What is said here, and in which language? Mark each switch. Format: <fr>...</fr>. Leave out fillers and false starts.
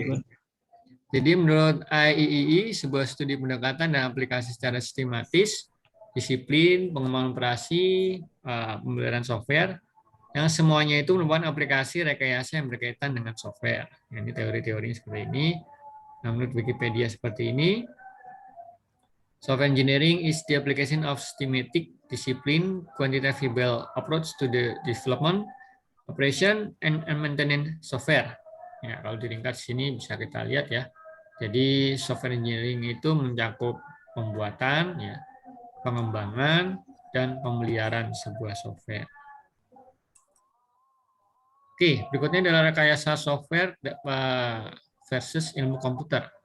<id>Oke. Jadi menurut IEEE, sebuah studi pendekatan dan aplikasi secara sistematis, disiplin, pengembangan operasi, pembelajaran software, yang semuanya itu merupakan aplikasi rekayasa yang berkaitan dengan software. Ini teori-teorinya seperti ini. Nah, menurut Wikipedia seperti ini.</id> <en>Software engineering is the application of systematic, discipline, quantifiable approach to the development, operation, and maintenance software.</en> <id>Ya, kalau diringkas sini bisa kita lihat ya. Jadi software engineering itu mencakup pembuatan, ya, pengembangan, dan pemeliharaan sebuah software. Oke, berikutnya adalah rekayasa software versus ilmu komputer.</id>